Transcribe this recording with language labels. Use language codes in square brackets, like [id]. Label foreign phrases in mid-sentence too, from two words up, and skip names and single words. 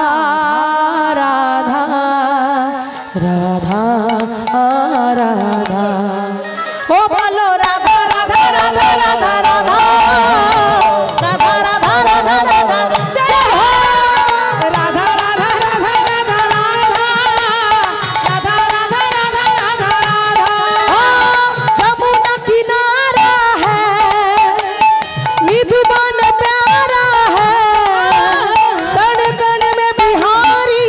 [bn] রাধা রাধা রাধা, ও বলো রাধা রাধা রাধা রাধা রাধা রাধা রাধা রাধা রাধা, [hi] जय हो [bn] রাধা রাধা রাধা রাধা রাধা রাধা রাধা রাধা রাধা। [hi] जमुना किनारा है निधुवन प्यारा है, कण कण में बिहारी